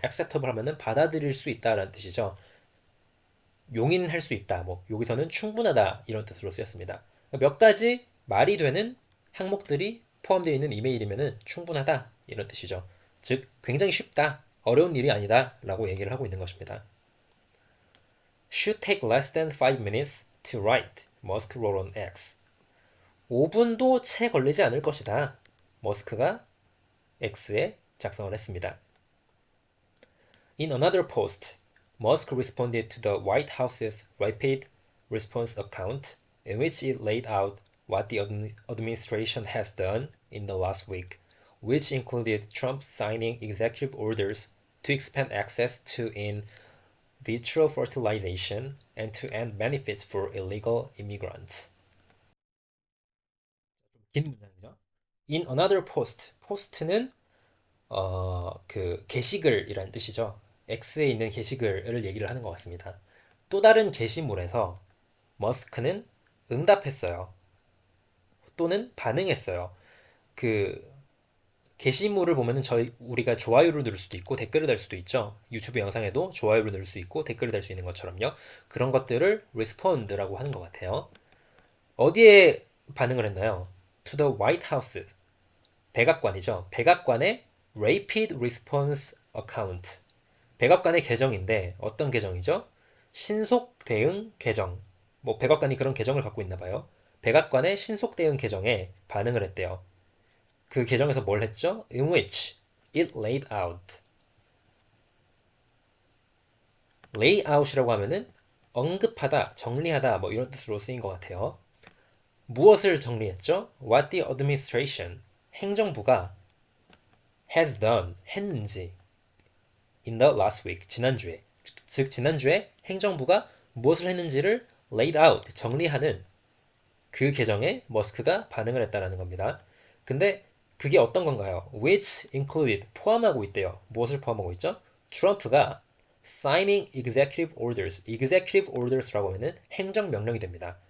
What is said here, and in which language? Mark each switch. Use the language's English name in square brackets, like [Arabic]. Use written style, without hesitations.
[Korean] acceptable 하면은 받아들일 수 있다라는 뜻이죠. 용인할 수 있다. 뭐 여기서는 충분하다 이런 뜻으로 쓰였습니다. 몇 가지 말이 되는 항목들이 포함되어 있는 이메일이면은 충분하다 이런 뜻이죠. 즉 굉장히 쉽다. 어려운 일이 아니다 라고 얘기를 하고 있는 것입니다. [English] Should take less than 5 minutes to write, Musk wrote on X. [Korean] 5분도 채 걸리지 않을 것이다. 머스크가 X에 작성을 했습니다. [English] In another post, Musk responded to the White House's rapid response account in which it laid out what the administration has done in the last week, which included Trump signing executive orders to expand access to in vitro fertilization and to end benefits for illegal immigrants. [Korean] 긴 문장이죠. [English] In another post. [Korean] post는 그 게시글이라는 뜻이죠. X에 있는 게시글을 얘기를 하는 것 같습니다. 또 다른 게시물에서 머스크는 응답했어요. 또는 반응했어요. 그 게시물을 보면은 우리가 좋아요를 누를 수도 있고 댓글을 달 수도 있죠. 유튜브 영상에도 좋아요를 누를 수 있고 댓글을 달 수 있는 것처럼요. 그런 것들을 respond라고 하는 것 같아요. 어디에 반응을 했나요? [English] To the White House. [Korean] 백악관이죠. 백악관의 Rapid Response Account. 백악관의 계정인데 어떤 계정이죠? 신속 대응 계정. 뭐 백악관이 그런 계정을 갖고 있나 봐요. 백악관의 신속 대응 계정에 반응을 했대요. 그 개정에서 뭘 했죠? [English] In which it laid out. [Korean] lay out이라고 하면은 언급하다, 정리하다 뭐 이런 뜻으로 쓰인 것 같아요. 무엇을 정리했죠? [English] What the administration, [Korean] 행정부가 [English] has done, [Korean] 했는지 [English] in the last week, [Korean] 지난주에. 즉 지난주에 행정부가 무엇을 했는지를 laid out, 정리하는 그 개정에 머스크가 반응을 했다라는 겁니다. 근데 그게 어떤 건가요? [English] which included, [Korean] 포함하고 있대요. 무엇을 포함하고 있죠? 트럼프가 [English] signing executive orders, [Korean] executive orders라고 하면은 행정명령이 됩니다.